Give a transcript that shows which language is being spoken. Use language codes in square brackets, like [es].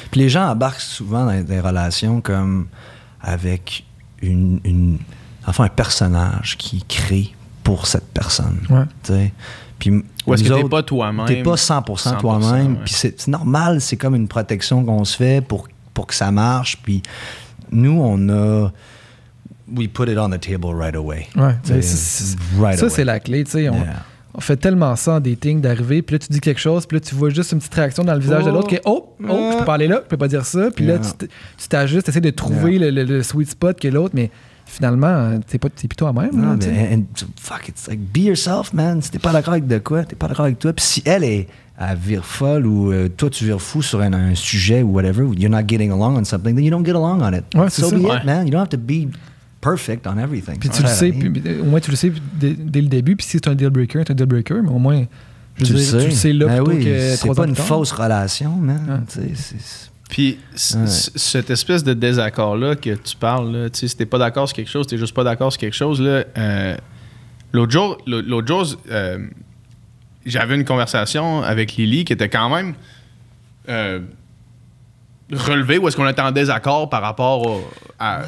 [fr] Puis les gens embarquent souvent dans des relations comme avec un personnage qui est créé pour cette personne. Puis ou est-ce que t'es pas toi-même? T'es pas 100% toi-même. Puis c'est normal, c'est comme une protection qu'on se fait pour que ça marche. Puis nous, we put it on the table right away. Ça, c'est la clé. On fait tellement ça en dating, d'arriver, puis là, tu dis quelque chose, puis là, tu vois juste une petite réaction dans le visage de l'autre qui est je peux pas aller là, je peux pas dire ça. Puis là, tu t'ajustes, tu essaies de trouver le sweet spot que l'autre, mais finalement, t'es plus toi-même. [en] Non, mais fuck, it's like be yourself, man. [fr] Si t'es pas d'accord avec de quoi, t'es pas d'accord avec toi. Puis si elle vire folle ou toi, tu vires fou sur un sujet ou whatever, you're not getting along on something, then you don't get along on it. [en] So be it, man. You don't have to be perfect on everything. [fr] Puis tu le sais, au moins tu le sais dès le début, puis si c'est un deal breaker, c'est un deal breaker, mais au moins tu le sais là plutôt que 3 ans. C'est pas une fausse relation, man. Puis cette espèce de désaccord-là que tu parles, si t'es pas d'accord sur quelque chose, t'es juste pas d'accord sur quelque chose, là, l'autre jour, j'avais une conversation avec Lily qui était quand même relevée, où est-ce qu'on était en désaccord par rapport à...